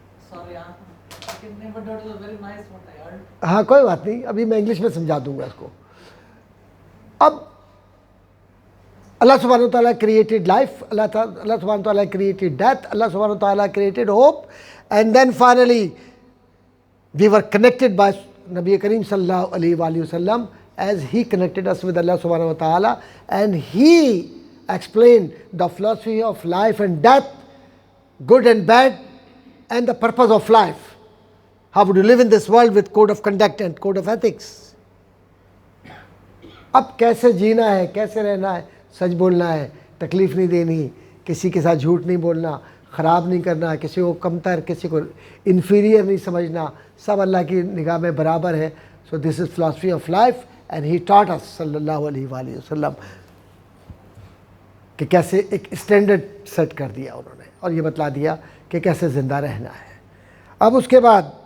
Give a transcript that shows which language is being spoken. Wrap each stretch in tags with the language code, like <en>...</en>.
<en>Sorry, but that was very nice what I heard.</en> <ur>ہاں کوئی بات نہیں، ابھی میں انگلش میں سمجھا دوں گا اس کو.</ur> <en>اب اللہ سبحانہ و تعالیٰ کریٹڈ لائف، اللہ سبحانہ و تعالیٰ کریٹڈ ڈیتھ، اللہ سبحانہ و تعالیٰ created hope, and then finally we were connected by نبی کریم صلی اللہ علیہ وآلہ وسلم as he connected us with Allah subhanahu wa ta'ala, and he explained the philosophy of life and death, good and bad, and the purpose of life. How would you live in this world with code of conduct and code of ethics?</en> <ur>اب کیسے جینا ہے، کیسے رہنا ہے، سچ بولنا ہے، تکلیف نہیں دینی، کسی کے ساتھ جھوٹ نہیں بولنا، خراب نہیں کرنا، کسی کو کمتر، کسی کو انفیریئر نہیں سمجھنا، سب اللہ کی نگاہ میں برابر ہے.</ur> <en>So this is philosophy of life and he taught us</en> <ur>صلی اللہ علیہ وآلہ وسلم کہ کیسے ایک اسٹینڈرڈ سیٹ کر دیا انہوں نے، اور یہ بتلا دیا کہ کیسے زندہ رہنا ہے۔ اب اس کے بعد</ur>